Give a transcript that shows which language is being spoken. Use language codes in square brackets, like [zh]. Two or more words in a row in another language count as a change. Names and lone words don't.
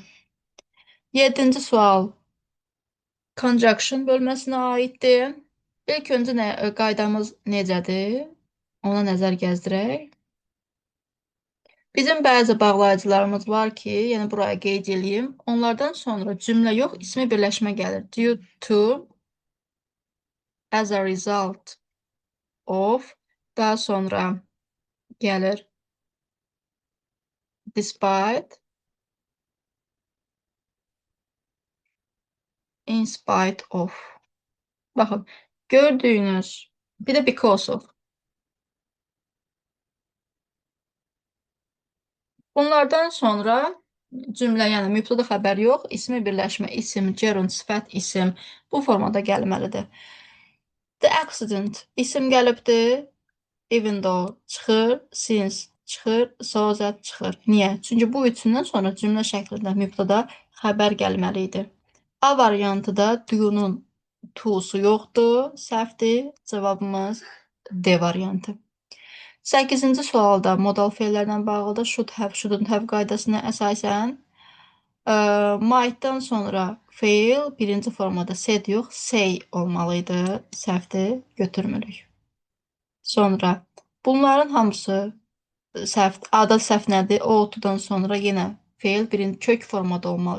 [az] 7-ci sual conjunction bölməsinə aiddir. İlk öncə qaydamız necədir? Ona nəzər gəzdirək. Bizim bəzi bağlayıcılarımız var ki, yəni buraya qeyd edeyim. Onlardan sonra cümlə yox, ismi birləşmə gəlir. [en] Due to, as a result of, [az] daha sonra gəlir [en] despite, in spite of. [az] Baxın, gördüyünüz, bir də [en] because of. [az] Bunlardan sonra cümlə, yəni mübtəda xəbər yox, ismi birləşmə, isim, gerund, sifət, isim bu formada gəlməlidir. [en] The accident, [az] isim gəlibdir, [en] even though [az] çıxır, since çıxır, [en] so that [az] çıxır. Niyə? Çünki bu üçündən sonra cümlə şəklində mübtəda xəbər gəlməli idi. A variantı da do'nun to'su yoxdur, səhvdir. Cavabımız D variantı. 8-ci sualda modal fe'lərlə bağlı da [en] should have, shouldn't have [az] qaydasına əsasən might'dan sonra fe'l birinci formada said yox, say olmalı idi. Səhvdir, götürmürük. Sonra bunların hamısı səhv. A-da səhv nədir? O otudan sonra yenə fe'l birinci kök formada olmalı.